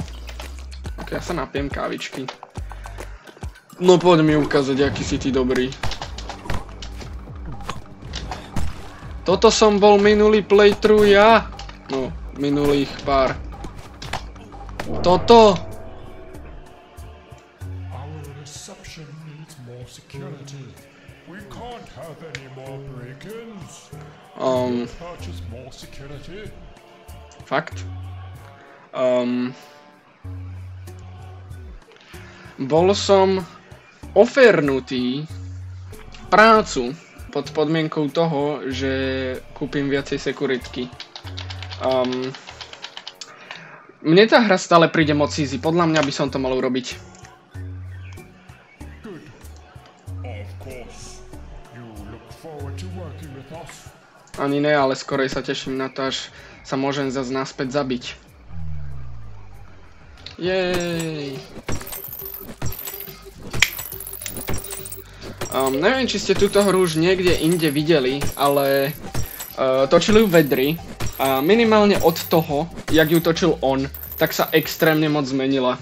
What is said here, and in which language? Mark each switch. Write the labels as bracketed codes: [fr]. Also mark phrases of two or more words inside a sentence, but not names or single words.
[sk] Ok, ja sa napijem kávičky. No poď mi ukázať, aký si ty dobrý. Toto som bol minulý playthrough ja. No, minulých pár. Toto. [en] Our reception needs more security. We can't have any more break-ins. Purchase more security. [sk] Fakt? Bol som ofernutý prácu pod podmienkou toho, že kúpim viacej sekuritky. Mne tá hra stále príde moc easy, podľa mňa by som to mal urobiť. [en] Good. Of course. You look forward to working with us. [sk] Ani ne, ale skorej sa teším na to, až sa môžem zase naspäť zabiť. Jej. Neviem, či ste túto hru už niekde inde videli, ale točili ju vedri a minimálne od toho, jak ju točil on, tak sa extrémne moc zmenila.